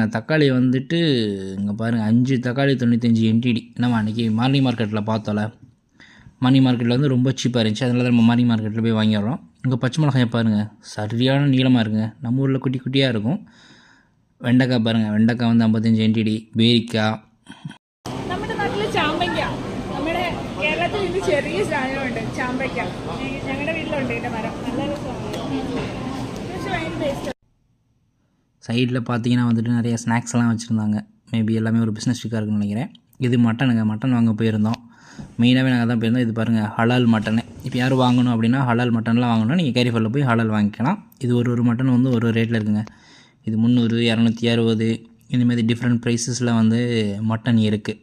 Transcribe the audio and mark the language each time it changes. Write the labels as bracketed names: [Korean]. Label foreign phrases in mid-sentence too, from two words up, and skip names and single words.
[Tamil] தக்காளி வந்துட்டு இங்கே பாருங்கள் 5 தக்காளி 95 என்டிடி. நம்ம அன்றைக்கி [English] morning market [Tamil] பார்த்தோம்ல. [English] morning market [Tamil] வந்து ரொம்ப சீப்பாக இருந்துச்சு. அதனால தான் நம்ம [English] morning market [Tamil] போய் வாங்கிடுறோம். இங்கே பச்சை மிளகாயை பாருங்கள் சரியான நீளமாக இருக்குங்க. நம்ம ஊரில் குட்டி குட்டியாக இருக்கும். வெண்டைக்காய் பாருங்கள். வெண்டைக்காய் வந்து 55 എൻடிடி. പേരിക്കായ് [Malayalam] നമ്മുടെ നാട്ടിൽ ചാമ്പയ്ക്ക. നമ്മുടെ കേരളത്തിൽ ഇത് ചെറിയ സാധനമുണ്ട് ചാമ്പയ്ക്ക. ഞങ്ങളുടെ വീട്ടിലുണ്ട് ഇതിൻ്റെ മരം. നല്ല രസമാണ്. പക്ഷേ ഭയങ്കര ടേസ്റ്റ്. [Tamil] சைடில் பார்த்தீங்கன்னா வந்துட்டு நிறைய ஸ்நாக்ஸ்லாம் வச்சுருந்தாங்க. மேபி எல்லாமே ஒரு பிஸ்னஸ் ஸ்டிக்காக இருக்குன்னு நினைக்கிறேன். இது மட்டனுங்க. மட்டன் வாங்க போயிருந்தோம். மெயினாகவே நாங்கள் தான் போயிருந்தோம். இது பாருங்கள் ஹலால் மட்டனு. இப்போ யாரும் வாங்கணும் அப்படின்னா ஹலால் மட்டன்லாம் வாங்கணும்னா நீங்கள் கேரிஃபாலில் போய் ஹலால் வாங்கிக்கலாம். இது ஒரு மட்டன் வந்து ஒரு ரேட்டில் இருக்குங்க. இது 300, 260 இந்தமாதிரி [English] different prices [Tamil] வந்து மட்டன் இருக்குது.